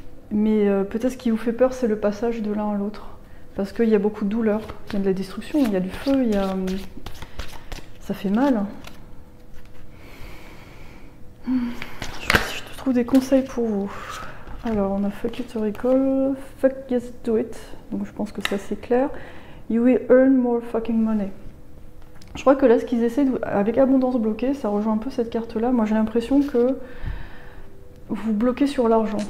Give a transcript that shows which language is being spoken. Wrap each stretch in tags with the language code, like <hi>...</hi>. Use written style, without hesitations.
<fr>Mais peut-être ce qui vous fait peur, c'est le passage de l'un à l'autre. Parce qu'il y a beaucoup de douleur, il y a de la destruction, il y a du feu, ça fait mal. Je trouve des conseils pour vous. Alors, on a</fr> <en>fuck it or recall, fuck yes do it.</en> <fr>Donc je pense que ça c'est clair.</fr> <en>You will earn more fucking money.</en> <fr>Je crois que là, ce qu'ils essaient, avec abondance bloquée, ça rejoint un peu cette carte-là. Moi, j'ai l'impression que vous bloquez sur l'argent.</fr>